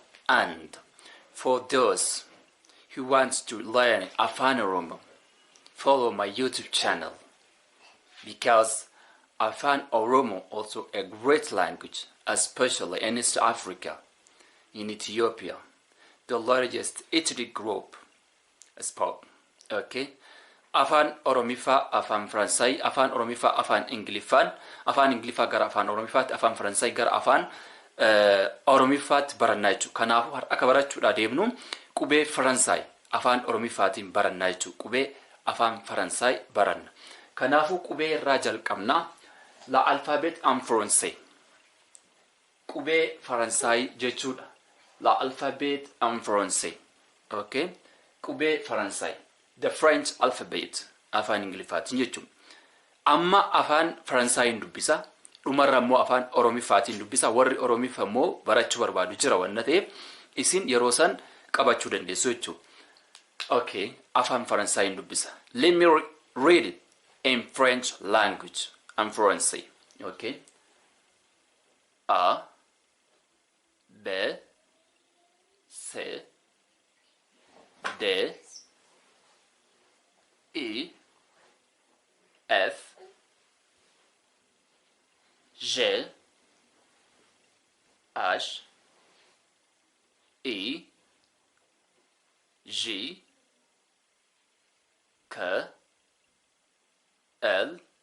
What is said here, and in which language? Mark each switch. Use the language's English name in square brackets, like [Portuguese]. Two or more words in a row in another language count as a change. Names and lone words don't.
[English] And for those who want to learn Afaan Oromo, follow my YouTube channel. Because Afaan Oromo also a great language, especially in East Africa, in Ethiopia, the largest ethnic group spoke. Okay? [Oromo] Afaan Oromifa, Afaan Faransay, Afaan Oromifa, Afaan Ingilifaan, Afaan Ingilifa gara Afaan Oromifaatti, Afaan Faransay gara Afaan Oromifaatti barannaa jechuudha. Kanaafuu akka barachuudhaa deemnu qubee Faransay Afaan Oromifaatiin barannaa jechuudha. Qubee Afaan Faransay baranna. Kanaafuu qubee irraa jalqabna. [French] La alphabet en français. [Oromo] Qubee Faransay jechuudha. [French] La alphabet en français. [Oromo] Okay? Qubee Faransay. [English] The French alphabet. [Oromo] Afaan Ingilifaatiin jechuudha. Amma Afaan Faransayin dubbisa. Dhumarra immoo Afaan Oromifaatiin dubbisa. Warri Oromifa immoo barachuu barbaadu jira waan ta'eef isin yeroo san qabachuu dandeessu jechuudha. Okay, Afaan Faransayin dubbisa. [English] Let me read it in French language. [French] En français. Okay. A, B, C, D, E, F, G, H, I, J, K, L,